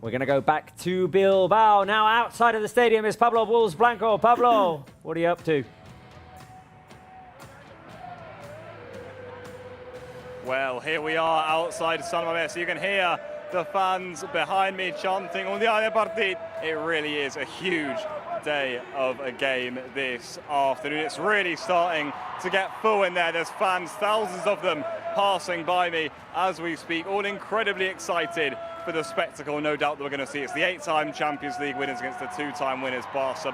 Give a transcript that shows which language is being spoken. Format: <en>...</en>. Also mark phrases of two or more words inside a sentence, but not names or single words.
<en>We're going to go back to Bilbao. Now outside of the stadium is Pablo Bulls Blanco. Pablo, what are you up to? Well, here we are outside San Mamés. You can hear the fans behind me chanting</en> <ca>"Un dia de partit."</ca> <en>It really is a huge day of a game this afternoon. It's really starting to get full in there. There's fans, thousands of them, passing by me as we speak, all incredibly excited for the spectacle, no doubt, that we're going to see. It's the 8-time Champions League winners against the 2-time winners, Barca.</en>